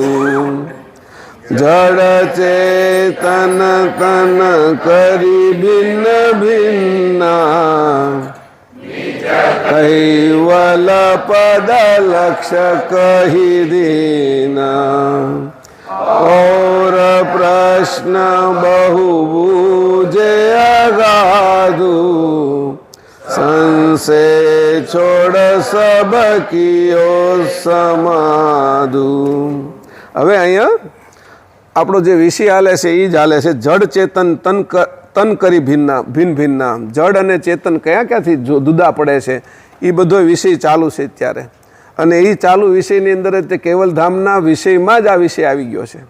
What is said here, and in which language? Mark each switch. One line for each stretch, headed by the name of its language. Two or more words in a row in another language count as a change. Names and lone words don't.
Hindi: जड़ चेतन तन करी भिन्न भिन्ना, कैवल पद लक्ष्य कही दीना. और प्रश्न बहु बूझे अगाधु, संशय छोड़ सब कियो समाधु.
Gujarati: હવે અહીંયા આપણો જે વિષય હાલે છે એ જ હાલે છે.
Hindi: जड़ चेतन तन करी भिन्न भिन्ना.
Gujarati: જડ અને ચેતન ક્યાંથી જુદા પડે છે એ બધો વિષય ચાલુ છે અત્યારે. અને એ ચાલુ વિષયની અંદર જ તે કેવલધામના વિષયમાં જ આ વિષય આવી ગયો છે.